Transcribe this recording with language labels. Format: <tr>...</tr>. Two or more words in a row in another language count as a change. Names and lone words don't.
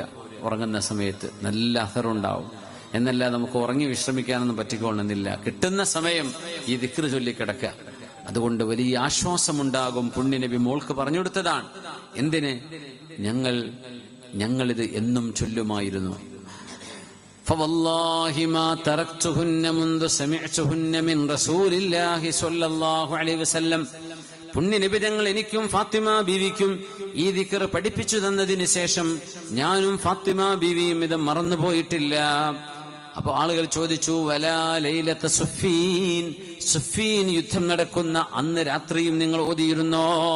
<ml>ഉറങ്ങുന്ന സമയത്ത് നല്ല അസറുണ്ടാവും. എന്നല്ല നമുക്ക് ഉറങ്ങി വിശ്രമിക്കാനൊന്നും പറ്റിക്കൊള്ളുന്നില്ല. കിട്ടുന്ന സമയം ഈ ദിക്ർ ചൊല്ലിക്കിടക്കുക. അതുകൊണ്ട് വലിയ ആശ്വാസമുണ്ടാകും. പുണ്യനബി മോൾക്ക് പറഞ്ഞു കൊടുത്തതാണ്. എന്തിന്? ഞങ്ങളിത് എന്നും ചൊല്ലുമായിരുന്നു.</ml> <ar>فوالله ما تركتهن منذ سمعتهن من رسول الله صلى الله عليه وسلم.</ar> <ml>പുണ്യനബി തങ്ങൾ എനിക്കും ഫാത്തിമ ബീവിക്കും ഈ ദിക്ർ പഠിപ്പിച്ചു തന്നതിന് ശേഷം ഞാനും ഫാത്തിമ ബീവിയും ഇത് മറന്നുപോയിട്ടില്ല. അപ്പൊ ആളുകൾ ചോദിച്ചു,</ml> <ar>ولا ليلة صفين,</ar> <ml>സുഫീൻ യുദ്ധം നടക്കുന്ന അന്ന് രാത്രിയും നിങ്ങൾ ഓതിയിരുന്നോ?</ml>